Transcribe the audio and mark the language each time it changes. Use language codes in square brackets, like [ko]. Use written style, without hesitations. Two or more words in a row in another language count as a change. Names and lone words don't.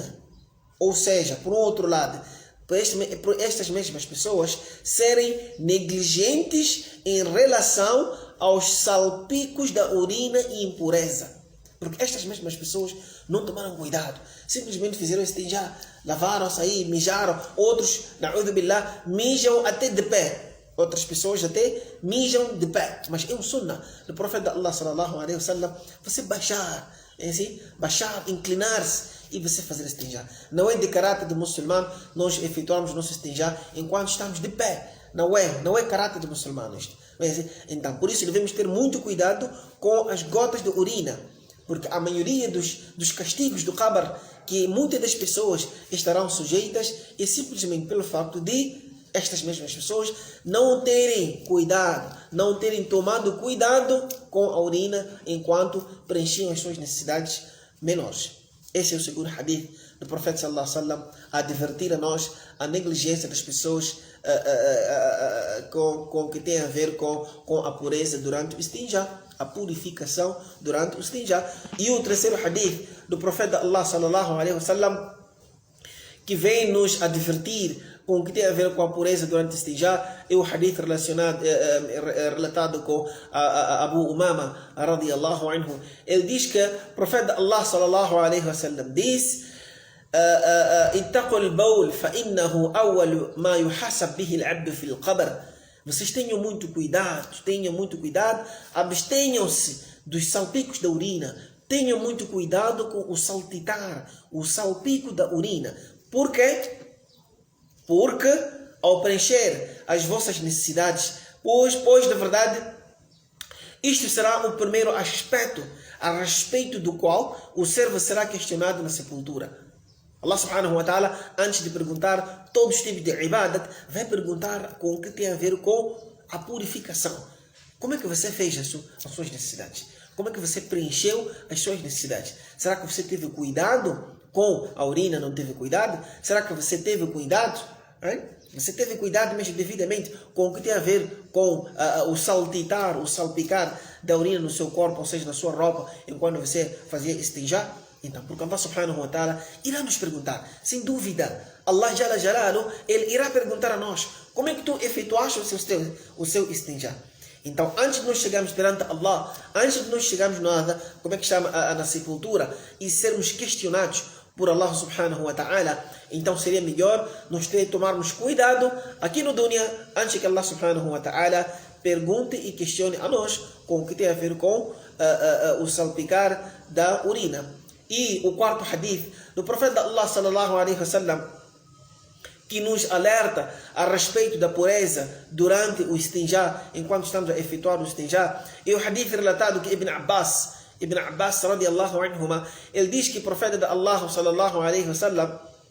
[pt] Ou seja, por um outro lado, por estas mesmas pessoas serem negligentes em relação aos salpicos da urina e impureza. Porque estas mesmas pessoas não tomaram cuidado. Simplesmente fizeram esse tinjar, lavaram-se aí, mijaram. Outros, [ar] نعوذ بالله, [pt] mijam até de pé. Outras pessoas até mijam de pé. Mas é um sunnah do profeta Allah [ar] صلى الله عليه وسلم, [pt] você baixar, inclinar-se e você fazer esse tinjar. Não é de caráter do muçulmano nós efetuarmos nosso tinjar enquanto estamos de pé. Não é caráter do muçulmano isto. Então, por isso devemos ter muito cuidado com as gotas de urina. Porque a maioria dos castigos do qabr que muitas das pessoas estarão sujeitas é simplesmente pelo facto de estas mesmas pessoas não terem cuidado, não terem tomado cuidado com a urina enquanto preenchiam as suas necessidades menores. Esse é o segundo hadith do profeta [ar] صلى الله عليه وسلم, [pt] a advertir a nós a negligência das pessoas com o que tem a ver com a pureza durante o istinja, a purificação durante o istinja. E o terceiro hadith do profeta Allah [ar] صلى الله عليه وسلم, [pt] que vem nos advertir com o que tem a ver com a pureza durante o istinja, é o hadith relatado com Abu Umama [ar] رضي الله عنه. [pt] Ele diz que o profeta [ar] الله صلى الله عليه وسلم diz: "اتقوا البول فإنه أول ما يحاسب به العبد في القبر." [pt] Vocês tenham muito cuidado, abstenham-se dos salpicos da urina, tenham muito cuidado com o saltitar, o salpico da urina. Por quê? Porque ao preencher as vossas necessidades, Pois, na verdade, isto será o primeiro aspecto a respeito do qual o servo será questionado na sepultura. [ar] الله سبحانه وتعالى, [pt] antes de perguntar todos os tipos de ibadat, vai perguntar com o que tem a ver com a purificação. Como é que você fez as suas necessidades? Como é que você preencheu as suas necessidades? Será que você teve cuidado com a urina? Não teve cuidado? Será que você teve cuidado? Você teve cuidado mesmo devidamente com o que tem a ver com o saltitar, o salpicar da urina no seu corpo, ou seja, na sua roupa, enquanto você fazia istinjá? Então, porque Allah [ar] سبحانه وتعالى [pt] irá nos perguntar, sem dúvida, [ar] الله جل جلاله, [pt] Ele irá perguntar a nós, como é que tu efetuaste o seu istinjá? Então, antes de nós chegarmos perante Allah, antes de nós chegarmos na sepultura e sermos questionados por Allah [ar] سبحانه وتعالى, [pt] então seria melhor nós tomarmos cuidado aqui no dunya, antes que Allah [ar] سبحانه وتعالى [pt] pergunte e questione a nós com o que tem a ver com o salpicar da urina. E o quarto hadith do profeta Allah [ar] صلى الله عليه وسلم, [pt] que nos alerta a respeito da pureza durante o istinjá, enquanto estamos a efetuar o istinjá, e o hadith relatado que Ibn Abbas [ar] رضي الله عنهما, [pt] ele diz que o profeta de Allah [ar] صلى الله عليه وسلم